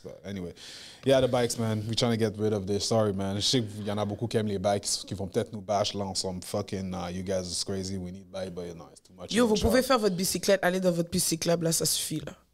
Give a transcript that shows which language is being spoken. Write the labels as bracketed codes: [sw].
[en] But anyway, yeah, the bikes, man. We're trying to get rid of this. Sorry, man. [fr] Je sais qu'il y en a beaucoup qui aiment les bikes, qui vont peut-être nous bash là ensemble. [en] Fucking, you guys are crazy. We need bike, but no, it's too much. [fr] Yo, vous pouvez faire votre bicyclette, aller dans votre bicyclette, là, ça suffit, là.